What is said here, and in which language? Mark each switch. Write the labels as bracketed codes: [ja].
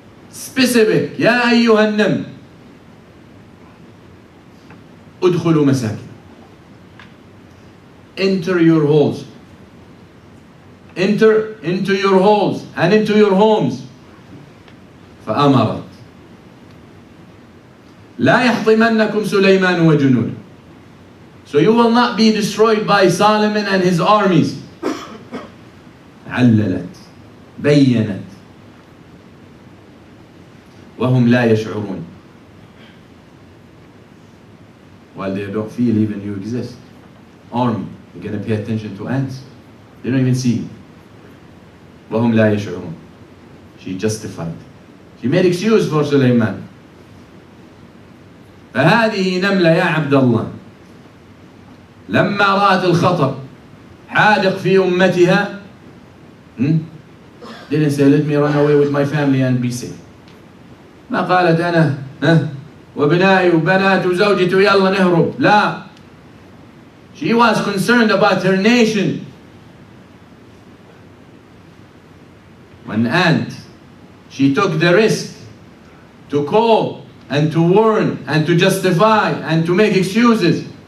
[ar] Specific, Ya ayyuhan naml, udkhulu masakin. [en] Enter your holes. Enter into your holes and into your homes. [ar] فأمرت لا يحطمنكم سليمان وجنود. [en] So you will not be destroyed by Solomon and his armies. [ar] عللت, بينت, وهم لا يشعرون. [en] While they don't feel even you exist. Army, you're going to pay attention to ants? They don't even see you. [ar] وهم لا يشعرون. [en] She justified. She made excuse for Sulaiman. [ar] فهذه نملة يا عبد الله لما رأت الخطر حادق في أمتها, [en] didn't say let me run away with my family and be safe. [ar] ما قالت أنا وبنائي وبنات وزوجتي ويلا نهرب. لا. [en] She was concerned about her nation. An ant, she took the risk to call and to warn and to justify and to make excuses.